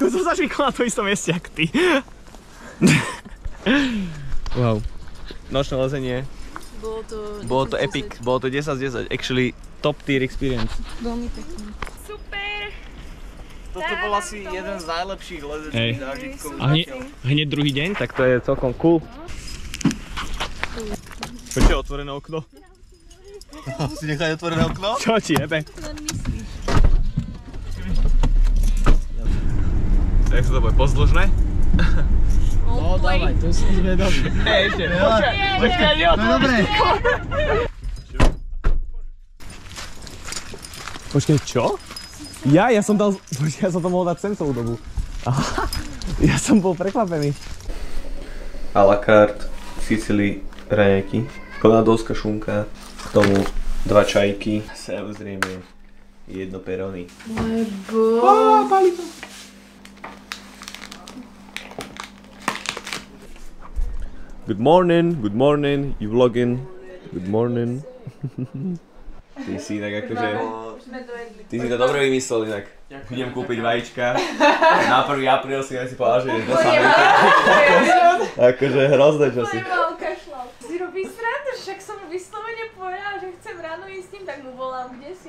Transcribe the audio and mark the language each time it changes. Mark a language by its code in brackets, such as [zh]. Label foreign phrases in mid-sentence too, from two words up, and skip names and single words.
[sk] sa švikol na to istom mieste, jak ty. Wow. Nočné lezenie. Bolo to epic. Bolo to 10 z 10. [en] Actually, top tier experience. [sk] Veľmi pekný. Super! Toto bol asi jeden z najlepších lezeckých zážitkov. A hneď druhý deň, tak to je celkom cool. Počkaj, otvorené okno. Si nechaj otvorené okno? Čo ti jebe? Jak sa to bude, pozdĺžne? No dávaj, to som zvedavý. Ešte, počkaj, No dobre. Počkaj, čo? Ja som dal, počkaj, ja som to mohol dať sem celú dobu. Aha, ja som bol prekvapený. [fr] A la carte, Sicily, [sk] raňajky, konadovská šunka, k tomu 2 čajky, samozrejme 1 peroni. [en] Good morning, you vlogging. Good morning. [sk] Ty si inak akože... Ty si to dobre vymyslel inak. Idem kúpiť vajíčka. Na 1. apríl si povedal, že idem do Samerka. Akože hrozné časy. Si robí srandu, však som vyslovene povedala, že chcem ráno ísť s ním, tak mu volám, kde si?